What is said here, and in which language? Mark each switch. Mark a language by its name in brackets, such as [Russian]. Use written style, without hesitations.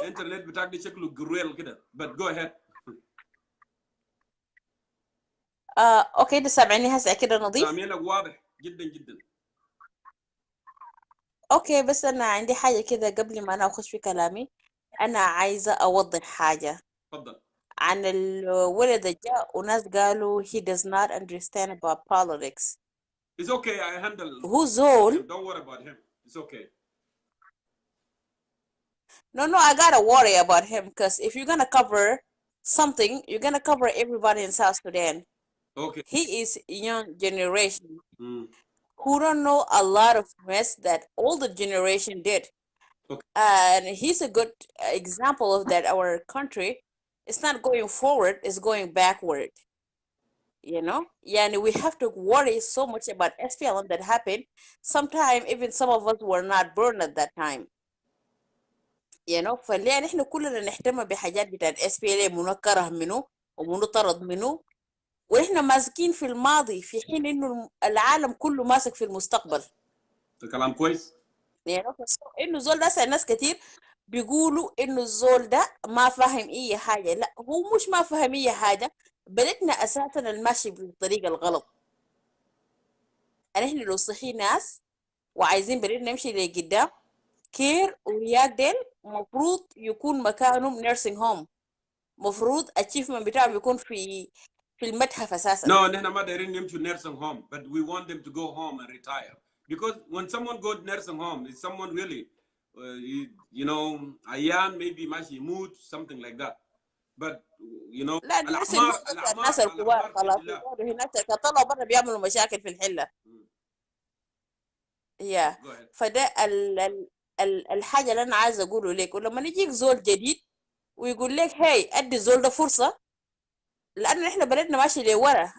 [Arabic] الانترنت بتاعك دي شكله جرويل كده [English] but go ahead. [Arabic] اوكي ده سامعني هسه كده نظيف؟ سامعينك واضح جدا جدا. اوكي بس انا عندي حاجه كده قبل ما انا اخش في كلامي. انا عايزه اوضح حاجه. تفضل. عن الولد اللي جاء وناس قالوا [English] he does not understand about politics. It's okay, I handle. [Arabic] هو زول. [English] Don't worry about him. It's okay. No, I gotta worry about him because if you're gonna cover something, you're gonna cover everybody in South Sudan. Okay. He is young generation who don't know a lot of mess that older generation did. Okay. And he's a good example of that. Our country is not going forward, it's going backward. Yeah, we have to worry so much about SPLM that happened. Sometimes even some of us were not born at that time. [Arabic] فليه نحن كلنا نهتم بحاجات بتاعت SPLM ونكره منه ومنطرد منه ونحن ماسكين في الماضي في حين انه العالم كله ماسك في المستقبل. ده كلام كويس. انه الزول ده ناس كتير بيقولوا انه الزول ده ما فاهم اي حاجه. لا، هو مش ما فاهم اي حاجه، بلدنا اساسا الماشي بالطريقه الغلط. نحن لو صحي ناس وعايزين بلدنا نمشي لقدام، كير ورياض ديل مفروض يكون مكانهم nursing home. مفروض achievement بتاعهم يكون في المتحف أساسا. [English] No, [Arabic] نحن ما دايرين نمشوا [English] nursing home, but we want them to go home and retire. Because when someone goes nursing home, it's someone really, you know, ayan maybe [Arabic] ماشي يموت, [English] something like that. But you know, [Arabic] لا nursing home الناس الكبار خلاص يقعدوا هناك كطلعوا برا بيعملوا مشاكل في الحلة. يا فده الحاجة اللي أنا عايز أقوله لك. ولما يجيك زول جديد ويقول لك هاي أدي الزول ده فرصة، لأن إحنا بلدنا ماشي لورا.